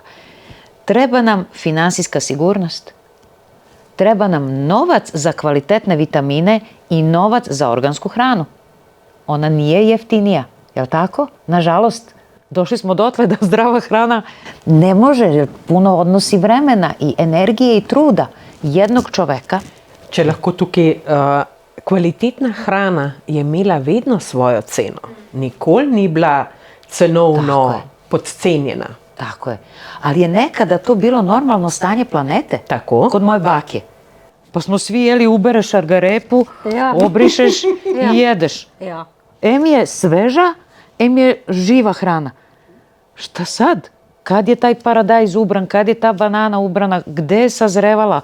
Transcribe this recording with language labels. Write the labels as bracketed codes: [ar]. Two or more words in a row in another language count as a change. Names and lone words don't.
[sr] Treba nam finansijska sigurnost, treba nam novac za kvalitetne vitamine i novac za organsku hranu. Ona nije jeftinija, je li tako? Nažalost, došli smo dotle da zdrava hrana ne može, jer puno odnosi vremena i energije i truda jednog čoveka. [sl] Če lahko tukaj, kvalitetna hrana je imela vedno svojo ceno. Nikoli ni bila cenovno podcenjena. [sr] Tako je. Ali je nekada to bilo normalno stanje planete. Tako. Kod moje bake. Pa smo svi jeli, ubereš šargarepu, obrišeš i jedeš. Em je sveža, em je živa hrana. Šta sad? Kad je taj paradajz ubran, kad je ta banana ubrana, gde je sazrevala?